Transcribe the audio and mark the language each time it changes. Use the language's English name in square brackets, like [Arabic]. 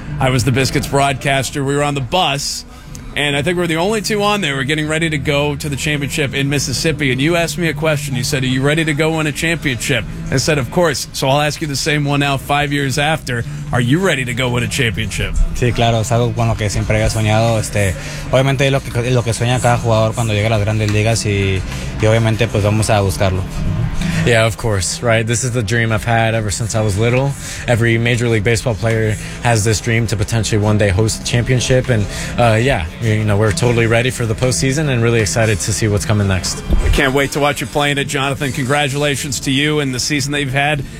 [English] I was the Biscuits broadcaster. We were on the bus, and I think we're the only two on there. We're getting ready to go to the championship in Mississippi, and you asked me a question. You said, are you ready to go win a championship? I said, of course. So I'll ask you the same one now, 5 years after. Are you ready to go win a championship? [Spanish] Sí, claro. Es algo con lo que siempre había soñado. Obviamente lo que sueña cada jugador cuando llega a las grandes ligas, y obviamente pues vamos a buscarlo. [English] Yeah, of course, right? This is the dream I've had ever since I was little. Every Major League Baseball player has this dream to potentially one day host a championship. And, yeah, you know, we're totally ready for the postseason and really excited to see what's coming next. I can't wait to watch you playing it, Jonathan. Congratulations to you and the season that you've had.